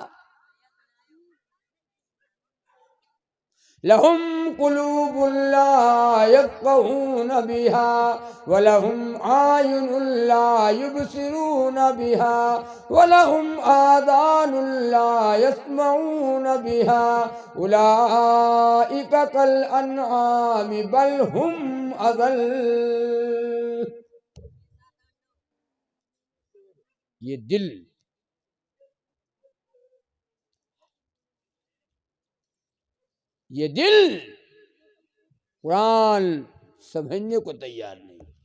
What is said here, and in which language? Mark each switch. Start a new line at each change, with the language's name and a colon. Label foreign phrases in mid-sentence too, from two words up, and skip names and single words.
Arabic: لهم قلوب لا يفقهون بها ولهم أعين لا يبصرون بها ولهم آذان لا يسمعون بها أولئك كالأنعام بل هم أضل.
Hindi: ये दिल, ये दिल कुरान समझने को तैयार नहीं।